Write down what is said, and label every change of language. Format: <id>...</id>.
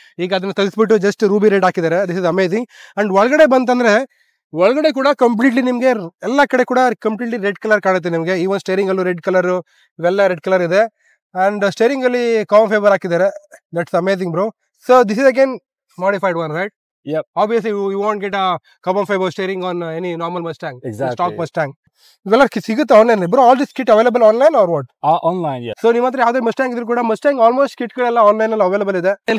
<kn>ಈಗ ಅದನ್ನ ತೆಗೆಸ್ಬಿಟ್ಟು just Ruby red ಹಾಕಿದ್ದಾರೆ.</kn> <en>This is amazing.</en> <kn>ಅಂಡ್ ಒಳಗಡೆ ಬಂತಂದ್ರೆ, ಒಳಗಡೆ ಕೂಡ ಕಂಪ್ಲೀಟ್ಲಿ ನಿಮಗೆ ಎಲ್ಲ ಕಡೆ ಕೂಡ ಕಂಪ್ಲೀಟ್ಲಿ ರೆಡ್ ಕಲರ್ ಕಾಣುತ್ತೆ ನಿಮಗೆ. ಈವನ್ ಸ್ಟೇರಿಂಗ್ ಅಲ್ಲೂ ರೆಡ್ ಕಲರ್, ಇವೆಲ್ಲ ರೆಡ್ ಕಲರ್ ಇದೆ. ಅಂಡ್ ಸ್ಟೇರಿಂಗ್ ಅಲ್ಲಿ ಕಾಮನ್ ಫೈಬರ್ ಹಾಕಿದ್ದಾರೆ.</kn> <en>That's amazing bro. So this is again modified one, right? Yep. Obviously you won't get a carbon fiber steering on any normal Mustang. Exactly. Stock Mustang.</en> <kn>ಇವೆಲ್ಲ ಸಿಗುತ್ತೆ online bro.</kn> <en>All this kit available online or what? Online, yeah.</en> <kn>So ನಿಮ್ಮ ಹತ್ರ ಯಾವ್ದೇ Mustang ಇದ್ರು ಕೂಡ, Mustang almost kit ಗಳೆಲ್ಲ online ಅಲ್ಲಿ available ಇದೆ.</kn>